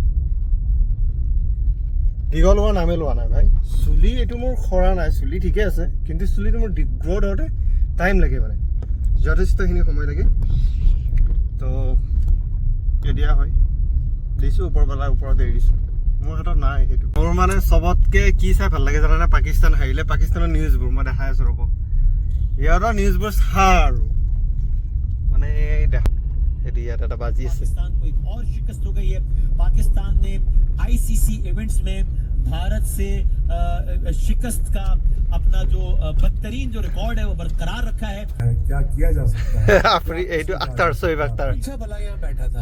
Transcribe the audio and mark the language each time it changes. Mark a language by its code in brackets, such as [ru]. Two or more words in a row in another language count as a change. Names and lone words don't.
[as] দীঘল হোৱা নামে লোৱা নাই ভাই চুলি এইটো মোৰ খৰা নাই চুলি ঠিকে আছে কিন্তু চুলিটো মোৰ গ্ৰ'থ হওঁতে টাইম লাগে মানে যথেষ্টখিনি সময় লাগে তো এতিয়া হয় দিছোঁ ওপৰবেলা ওপৰত এৰি দিছোঁ মোৰ হাতত নাই সেইটো মোৰ মানে চবতকৈ কি চাই ভাল লাগে জানানে পাকিস্তান হাৰিলে পাকিস্তানৰ নিউজবোৰ মই দেখাই আছোঁ ৰ'ব ইয়াৰ নিউজবোৰ চা আৰু মানে দেখা সেইটো ইয়াত এটা বাজি আছে [hi] पाकिस्तान को एक और शिकस्त हो गई है पाकिस्तान ने आईसीसी इवेंट्स में भारत से शिकस्त का अपना जो बदतरीन जो रिकॉर्ड है वो बरकरार रखा है क्या किया जा सकता है आपरी एटू अख्तर सोएब अख्तर अच्छा भला यहाँ बैठा था